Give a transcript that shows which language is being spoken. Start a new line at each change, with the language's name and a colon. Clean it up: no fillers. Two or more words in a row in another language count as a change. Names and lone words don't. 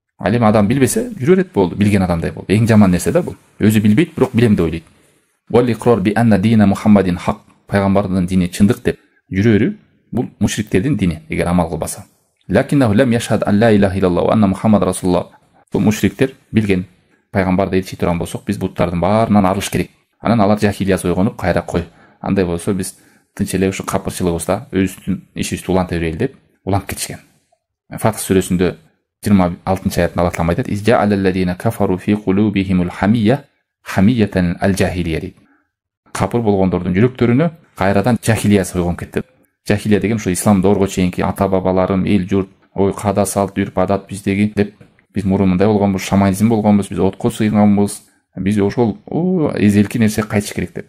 Kyrgyz: Ал эми адам билбесе жүрө берет, болду, билген адамдай болду. Эң жаман нерсе да бул. Өзү билбейт, бирок билем деп ойлойт.
Arabic: والإقرار بأن دين محمد حق,
Kyrgyz: пайгамбардын дини чындык деп жүрө берүү бул мушриктердин дини, эгер амал кылбаса.
Arabic: لكنه لم يشهد أن لا إله إلا الله وأن محمد رسول الله.
Kyrgyz: Бул мушриктер билген, пайгамбарды элчи турган болсок, биз буттардын баарынан арылыш керек. Анан алар жахилия ойгонуп, кайра кой. Андай болсо биз тынч эле ушу капырчылыгыбызда өзүбүздүн ишибизди уланта берели деп уланып кетишкен. Фатх сүрөсүндө 26 аятында Аллах Таала айтат:
Arabic: "إذ الذين كفروا في قلوبهم الحمية حمية الجاهلية."
Kyrgyz: Капыр болгондордун жүрөктөрүнө кайрадан жахилия ойгонуп кетти. Жахилия деген ошо ислам доорго чейинки ата бабаларым, эл журт, ой када салт, үрп адат биздеги деп биз мурун мындай болгонбуз, шаманизм болгонбуз, биз отко сыйганбыз, биз ошол эзелки нерсе кайтыш керек деп.